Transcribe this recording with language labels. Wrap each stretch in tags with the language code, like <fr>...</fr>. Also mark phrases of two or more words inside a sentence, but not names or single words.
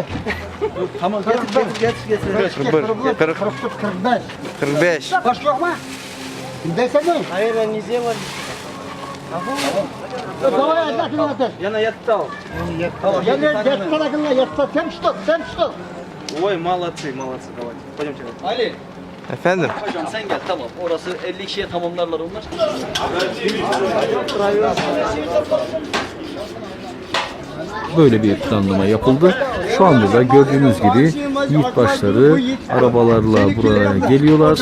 <tr>Tamam, getir. 41, 40, 45. 45. Baş yok mu? Desene. Hayır ben niye var? Tamam ya, Yana yattı al. я yatsana yatsana sen tut.</tr> <ru>Ой, молодцы, давайте. Пойдемте.</ru> <tr>Ali, Efendim? Hocam sen gel tamam. Orası 50 kişiye tamamlarlar onlar. Böyle bir planlama yapıldı. Şu anda da gördüğünüz gibi yiğitbaşları arabalarla buraya geliyorlar.</tr>